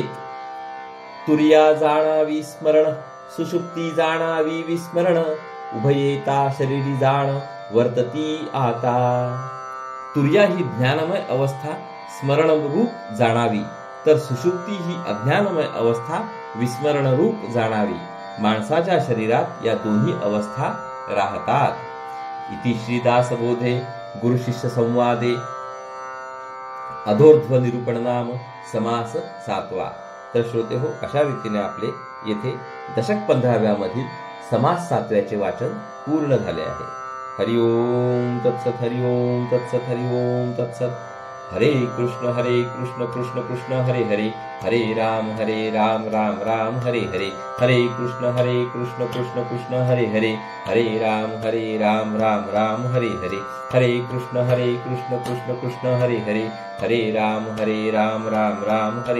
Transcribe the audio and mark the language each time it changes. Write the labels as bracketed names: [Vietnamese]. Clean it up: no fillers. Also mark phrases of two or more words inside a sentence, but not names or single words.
[Marathi] तुर्या जाणावी स्मरण, सुषुप्ती जाणावी विस्मरण, उभयेता शरीरी जाण वर्तती आता. तुर्या ही ज्ञानमय अवस्था स्मरण रूप जाणावी, तर सुषुप्ती ही अज्ञानमय अवस्था विस्मरण रूप जाणावी. माणसाच्या शरीरात या दोन्ही अवस्था राहतात. इति श्री दासबोधे गुरुशिष्य संवादे अधोर्ध्व निरूपण नाम समास 7वा. तर श्रोते हो, अशा रीतीने आपले येथे दशक 15व्या मधील समास 7व्याचे वाचन पूर्ण झाले आहे. [Sanskrit] हरिओम तत्सत, हरिओम तत्सत, हरिओम तत्सत. हरे कृष्ण कृष्ण कृष्ण हरे हरे, हरे राम राम राम हरे हरे, हरे कृष्ण कृष्ण कृष्ण हरे हरे, हरे राम राम हरे हरे, हरे कृष्ण कृष्ण कृष्ण हरे हरे, हरे राम राम हरे